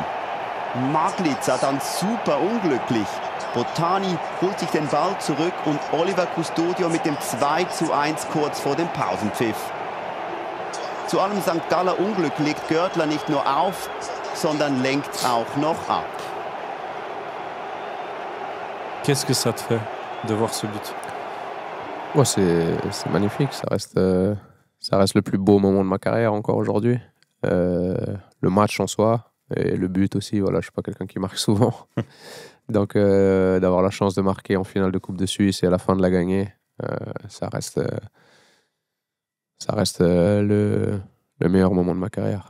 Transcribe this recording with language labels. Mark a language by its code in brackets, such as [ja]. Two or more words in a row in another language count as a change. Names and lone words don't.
[de] Maglitzer dann super unglücklich. Botani holt sich den Ball zurück und Oliver Custodio mit dem 2:1 kurz vor dem Pausenpfiff. Zu allem St. Galler Unglück legt Görtler nicht nur auf, sondern lenkt auch noch ab. [fr] Qu'est-ce que ça te fait de voir ce but? Ouais, c'est magnifique. Ça reste le plus beau moment de ma carrière encore aujourd'hui. Le match en soi et le but aussi. Voilà, je suis pas quelqu'un qui marque souvent. Donc, d'avoir la chance de marquer en finale de Coupe de Suisse et à la fin de la gagner, ça reste le meilleur moment de ma carrière.